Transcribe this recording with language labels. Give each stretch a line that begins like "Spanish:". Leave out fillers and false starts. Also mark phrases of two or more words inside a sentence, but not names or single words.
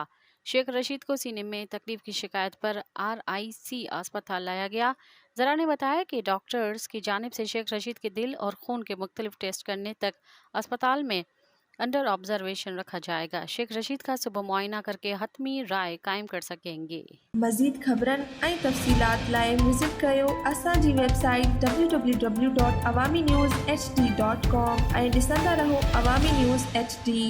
Urdu: شیخ رشید کو سینے میں تکلیف کی شکایت پر RIC اسپتال لایا گیا۔ ذرا نے بتایا کہ ڈاکٹرز کی جانب سے شیخ رشید کے دل اور خون کے مختلف ٹیسٹ کرنے تک اسپتال میں انڈر آبزرویشن رکھا جائے گا۔ شیخ رشید کا صبح معائنہ کرکے حتمی رائے قائم کر سکیں گے۔
Sindhi: مزید خبرن ۽ تفصيلات لاءِ وزٽ ڪريو اسانجي ويبسائيٽ www.awamiNewsHD.com ۽ ڏسندا رهو عوامي نيوز HD.